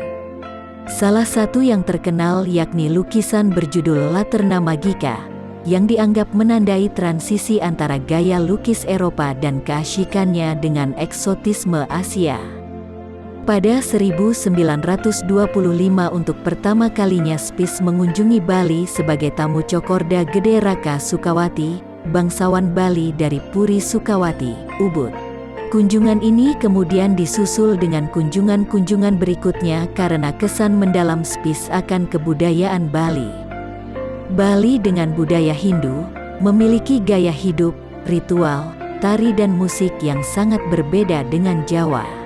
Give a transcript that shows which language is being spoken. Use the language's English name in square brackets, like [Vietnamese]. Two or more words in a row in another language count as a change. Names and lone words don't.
[Indonesian] Salah satu yang terkenal yakni lukisan berjudul Laterna Magica, yang dianggap menandai transisi antara gaya lukis Eropa dan keasyikannya dengan eksotisme Asia. Pada 1925 untuk pertama kalinya Spies mengunjungi Bali sebagai tamu Cokorda Gede Raka Sukawati, bangsawan Bali dari Puri Sukawati, Ubud. Kunjungan ini kemudian disusul dengan kunjungan-kunjungan berikutnya karena kesan mendalam Spies akan kebudayaan Bali. Bali dengan budaya Hindu, memiliki gaya hidup, ritual, tari dan musik yang sangat berbeda dengan Jawa.